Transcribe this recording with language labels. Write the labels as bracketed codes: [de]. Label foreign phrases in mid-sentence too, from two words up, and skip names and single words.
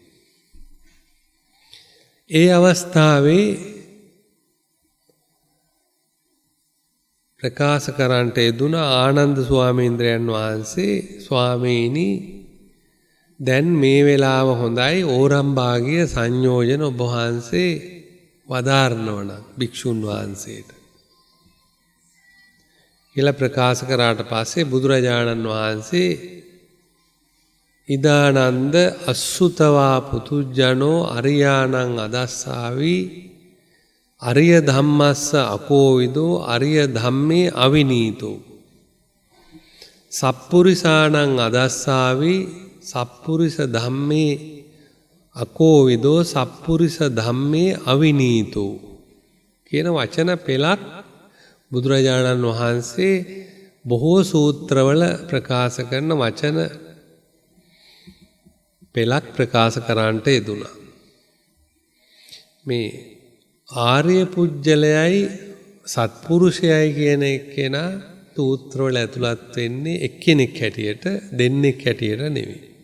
[si] ඒ අවස්ථාවේ ප්‍රකාශ කරන්නට යෙදුන ආනන්ද ස්වාමීන්ද්‍රයන් වහන්සේ, ස්වාමීනි, දැන් මේ වෙලාව හොඳයි, ඕරම්භාග්‍ය සංයෝජන ඔබ වහන්සේ වදාරනවනම් භික්ෂුන් වහන්සේට කියලා ප්‍රකාශ කරාට පස්සේ බුදුරජාණන් වහන්සේ [pi] ඉදානන්ද අසුතවා පුතුජනෝ අරියාණං අදස්සාවි අරිය ධම්මස්ස අකෝවිදෝ අරිය ධම්මේ අවිනීතෝ සප්පුරිසාණං අදස්සාවි සප්පුරිස ධම්මේ අකෝවිදෝ සප්පුරිස ධම්මේ අවිනීතෝ [si] කියන වචන පෙළක් බුදුරජාණන් වහන්සේ බොහෝ සූත්‍රවල ප්‍රකාශ කරන වචන පෙළක් ප්‍රකාශ කරන්නට යෙදුණා. මේ ආර්ය පුජ්‍යලයයි සත්පුරුෂයයි කියන එක්කෙනා සූත්‍රවල ඇතුළත් වෙන්නේ එක්කෙනෙක් හැටියට, දෙන්නෙක් හැටියට නෙවෙයි.